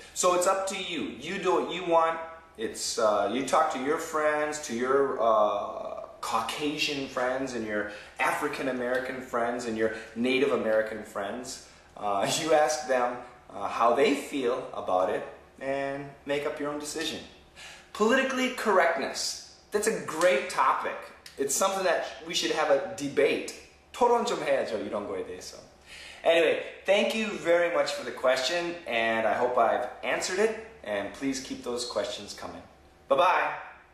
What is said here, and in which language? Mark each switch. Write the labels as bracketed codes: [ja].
[en] So it's up to you. You do what you want. It's you talk to your friends, to your Caucasian friends, and your African American friends, and your Native American friends. You ask them how they feel about it, and make up your own decision. Politically correctness. That's a great topic. It's something that we should have a debate. [ko] 토론 좀 해야죠, 이런 거에 대해서. [en] Anyway, thank you very much for the question, and I hope I've answered it, and please keep those questions coming. Bye-bye.